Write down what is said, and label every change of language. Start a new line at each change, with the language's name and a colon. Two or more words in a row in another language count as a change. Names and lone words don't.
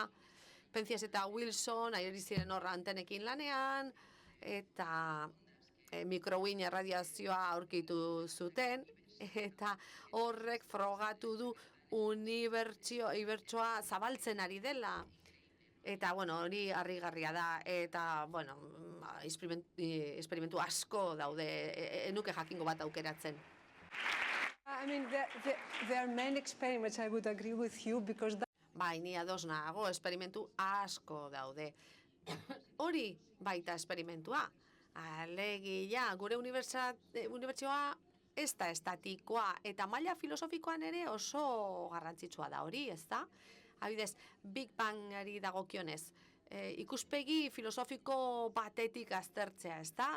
Basque: Penzias eta Wilson, ari ziren horra antenekin lanean, eta mikrowin erradiazioa aurkitu zuten, eta horrek frogatu du unibertsoa zabaltzen ari dela. Eta, hori harrigarria da, eta, esperimentu asko daude, enuke jakingo bat aukeratzen.
English: I mean, there are many experiments, I would agree with you, because
Basque: Bai, ni ados nago, esperimentu asko daude. Hori baita esperimentua. Alegia, gure unibertsioa ez da estatikoa, eta maila filosofikoan ere oso garrantzitsua da hori, ez da? Adibidez, Big Bangari dagokionez, ikuspegi filosofiko batetik aztertzea, ez da?